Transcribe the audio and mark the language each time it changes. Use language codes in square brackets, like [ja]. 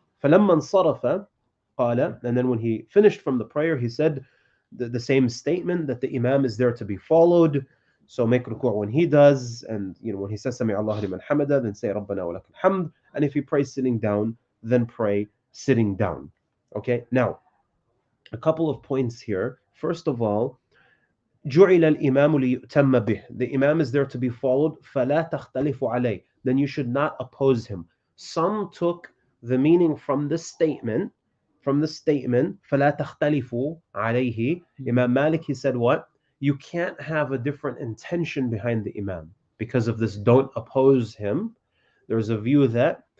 [ar] فلما انصرف قال, [en] and then when he finished from the prayer, he said the same statement that the imam is there to be followed. So make ruku' when he does, and when he says Sami Allah liman hamada, then say Rabbana wa lakal hamd. And if he prays sitting down, then pray sitting down. Okay, now a couple of points here. First of all, [ar] جُعِلَ الْإِمَامُ لِيُؤْتَمَّ بِهِ. [en] The imam is there to be followed. [ar] فَلَا تَخْتَلِفُ عَلَيْهِ. [en] Then you should not oppose him. Some took the meaning from this statement, [ar] فَلَا تَخْتَلِفُ عَلَيْهِ. [en] Imam Malik, he said what? You can't have a different intention behind the imam. Because of this, don't oppose him. There's a view that